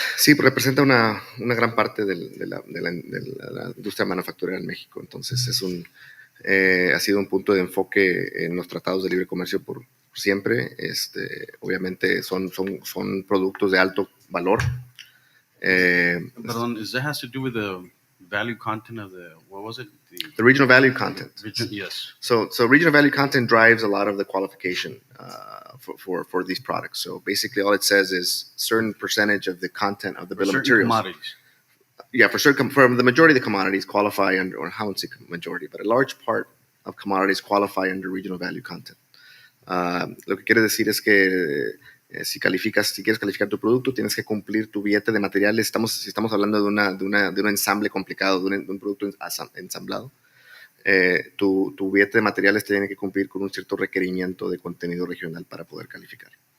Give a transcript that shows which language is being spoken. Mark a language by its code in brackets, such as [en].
[es] Sí, representa una gran parte de la industria manufacturera en México. Entonces ha sido un punto de enfoque en los tratados de libre comercio por siempre. Obviamente son productos de alto valor. [en] Perdón, that has to do with the value content of the, what was it? The regional value content. Yes. So regional value content drives a lot of the qualification for these products. So basically, all it says is certain percentage of the content of the bill of materials. Commodities. Yeah, for the majority of the commodities qualify under, or I won't say majority, but a large part of commodities qualify under regional value content. [es] Lo que quiere decir es que si quieres calificar tu producto, tienes que cumplir tu billete de materiales. Si estamos hablando de un ensamble complicado, de un producto ensamblado, tu billete de materiales tiene que cumplir con un cierto requerimiento de contenido regional para poder calificar.